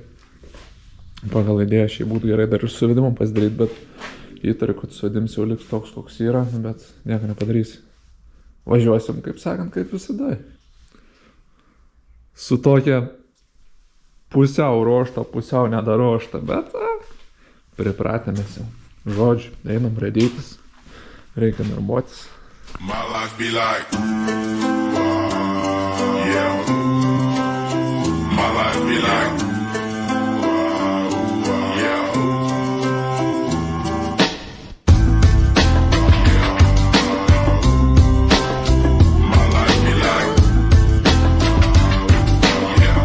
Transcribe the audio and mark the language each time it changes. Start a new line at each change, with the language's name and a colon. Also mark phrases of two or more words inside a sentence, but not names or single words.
Lithuanian: Pagal idėją šiaip būtų gerai dar ir suvedimą pasidaryti, bet įtariu, kad suvedims jau liks toks, koks yra, bet nieko nepadarysi. Važiuosim, kaip sakant, kaip visada. Su tokia pusiau ruoštą, pusiau nedaruoštą, bet pripratėmės jau. Žodžiu, einam rėdytis, reikia darbuotis.
English: My life be like, yeah. My life be like, yeah. My life be like, yeah.